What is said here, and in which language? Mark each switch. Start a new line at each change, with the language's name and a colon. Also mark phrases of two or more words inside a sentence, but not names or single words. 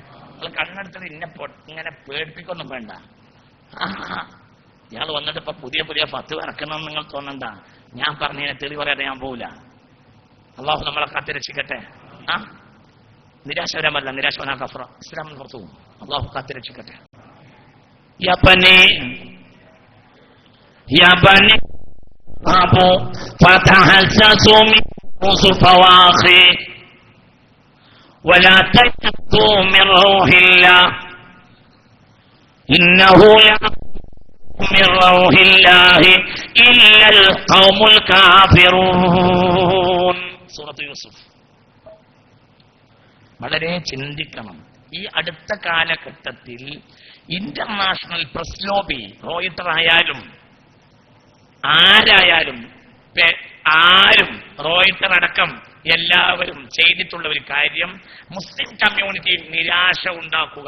Malayalam: നിങ്ങൾ കണ്ണെടുത്തത് ഇങ്ങനെ പേടിപ്പിക്കൊന്നും വേണ്ട. ഇയാൾ വന്നിട്ട് ഇപ്പൊ പുതിയ പുതിയ ഫത്വ ഇറക്കണമെന്ന് നിങ്ങൾ തോന്നണ്ട. ഞാൻ പറഞ്ഞതിനെ തെളിവ് പറയാതെ ഞാൻ പോവില്ല. അള്ളാഹു നമ്മളെ കാത്തിരക്ഷിക്കട്ടെ. നിരാശപരമല്ല, നിരാശവനാ കഫറ. ഇസ്ലാം പുറത്തു പോകും. അള്ളാഹു കാത്തിരക്ഷിക്കട്ടെ.
Arabic: فتحسسوا من يوسف واخيه ولا تيأسوا من روح الله إنه من روح الله إلا القوم الكافرون.
Malayalam: സൂറത്ത് യൂസുഫ്. വളരെ ചിന്തിക്കണം. ഈ അടുത്ത കാലഘട്ടത്തിൽ
English: international press lobby,
Malayalam: റോയിട്ടർ ആയാലും ആരായാലും ആരും, റോയിട്ടർ അടക്കം എല്ലാവരും ചെയ്തിട്ടുള്ള ഒരു കാര്യം
English: Muslim community
Malayalam: നിരാശ ഉണ്ടാക്കുക.